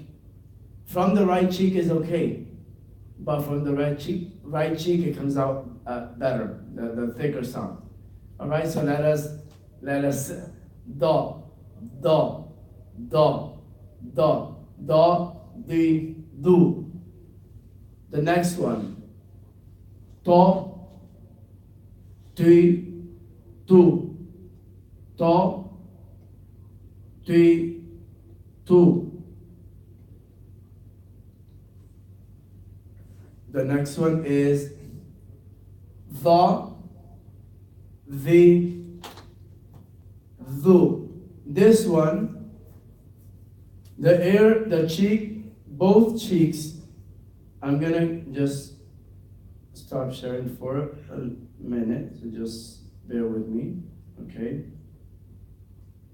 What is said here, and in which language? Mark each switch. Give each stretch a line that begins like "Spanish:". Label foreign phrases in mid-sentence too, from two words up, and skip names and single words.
English: From the right cheek is okay, but from the right cheek it comes out better, the thicker sound. All right, so let us do, do, do, do, do, di, do. The next one, to, ti, tu, to, ti, tu. The next one is the, thu. This one, the cheek, both cheeks, I'm gonna just stop sharing for a minute, so just bear with me, okay?